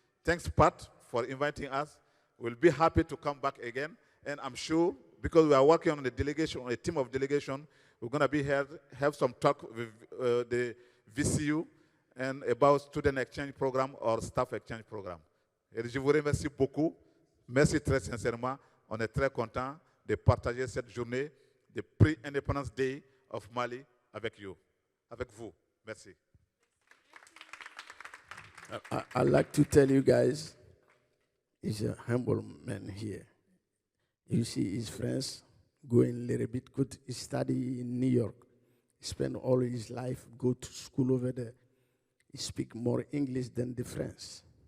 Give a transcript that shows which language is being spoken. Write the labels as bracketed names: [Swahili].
[English] Thanks Pat for inviting us. We'll be happy to come back again. And I'm sure, because we are working on a delegation, on a team of delegation, we're going to be here, have some talk with the VCU and about student exchange program or staff exchange program. [French] Et je vous remercie beaucoup. Merci très sincèrement. On est très content de partager cette journée de Pre-Independence Day of Mali avec vous. Merci. [English] I'd like to tell you guys, he's a humble man here. You see his friends going a little bit good. He study in New York. He spent all his life, go to school over there. He speak more English than the French.